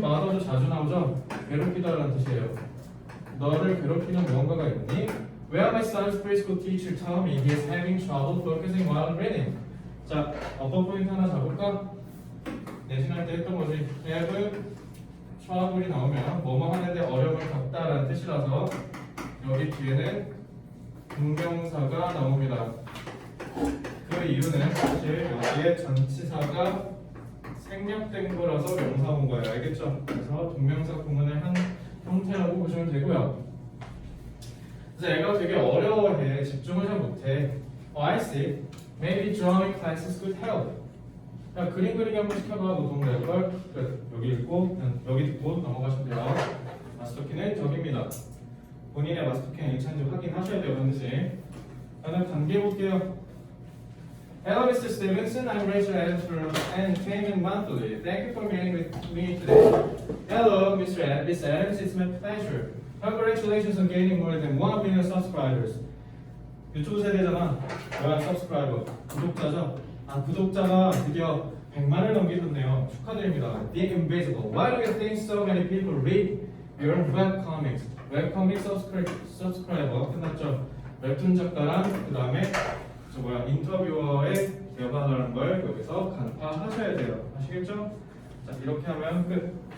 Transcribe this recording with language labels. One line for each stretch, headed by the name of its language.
Korean: bother도 자주 나오죠? 괴롭히다라는 뜻이에요. 너를 괴롭히는 무언가가 있니?
English: Well, my son's preschool teacher told me he is having trouble focusing while reading.
Korean: 자, 어퍼 포인트 하나 잡을까? 내신할 때 했던 거지. have trouble이 나오면 뭐뭐 하는데 어려움을 겪다라는 뜻이라서 여기 뒤에는 분명사가 나옵니다. 그 이유는 사실 여기에 전치사가 생략된 거라서 명사 온 거예요. 알겠죠? 그래서 동명사 구문의 한 형태라고 보시면 되고요. 그래서 애가 되게 어려워해. 집중을 잘 못해.
English: I see. Maybe drawing classes could help.
Korean: 야, 그림 그리기 한번 시켜봐. 노동 될걸. 끝. 여기 읽고 여기 듣고 넘어가시면 돼요. 마스터키는 저기입니다. 본인의 마스터키는 괜찮은지 확인하셔야 돼요. 반드시. 다음 단계 볼게요.
English: Hello, Mr. Stevenson. I'm Rachel Adams from Entertainment Monthly. Thank you for meeting with me today. Hello, Mr. Miss Adams. It's my pleasure. Congratulations on gaining more than 1 million subscribers.
Korean: 유튜브 세대잖아. 뭐야, subscriber. 구독자죠? 아, 구독자가 드디어 100만을 넘기셨네요. 축하드립니다.
English: The Invisible. Why do you think so many people read your webcomics?
Korean: 웹코믹 subscriber 끝났죠? 웹툰 작가랑 그 다음에 인터뷰어의 대화라는 걸 여기서 간파하셔야 돼요. 아시겠죠? 자, 이렇게 하면 끝.